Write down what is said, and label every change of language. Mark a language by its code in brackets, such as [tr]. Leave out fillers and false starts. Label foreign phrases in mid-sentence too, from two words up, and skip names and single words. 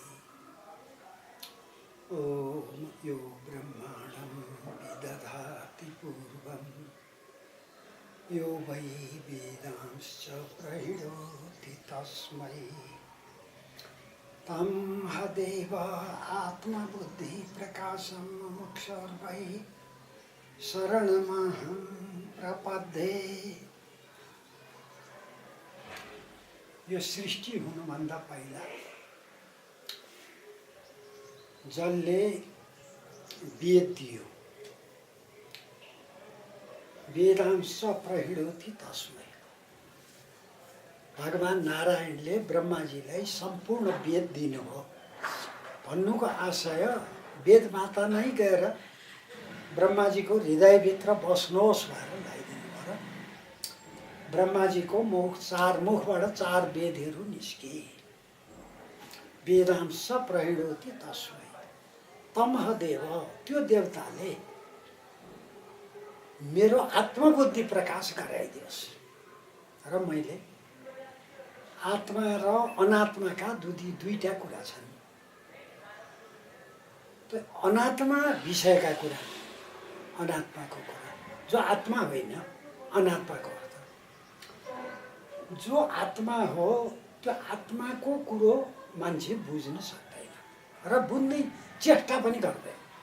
[sa] ओम यो ब्रह्मांडं विदधाति पूर्वं यो वै वेदांश्च प्रहिणोति तस्मै तं हदेव आत्मबुद्धि प्रकाशं मुमुक्षुर्वै शरणमहं प्रपद्ये। [ne] यो सृष्टि हुनुभन्दा पहिला जसले वेद दियो, [sa] वेदांश प्रहिणोति तस्मै। [ne] भगवान नारायणले ब्रह्माजीलाई सम्पूर्ण वेद दिनुभयो। भन्नुको आशय वेदमाता नै गएर ब्रह्माजीको हृदयभित्र बस्नुहोस् भनेर लगाइदिनु भयो। ब्रह्माजीको मुख चार मुखबाट चार वेदहरू निस्के। [sa] वेदांश प्रहिणोति तस्मै तमहदेव, [ne] त्यो देवताले मेरो आत्मबुद्धि प्रकाश गराइदियोस्। र मैले आत्मा र अनात्माका दुईटा कुरा छन्। त्यो अनात्मा विषयका कुरा, अनात्माको कुरा, जो आत्मा होइन, अनात्माको अर्थ जो आत्मा हो त्यो आत्माको कुरो मान्छे बुझ्न सक्दैन र बुझ्ने चेष्टा पनि गर्दैन।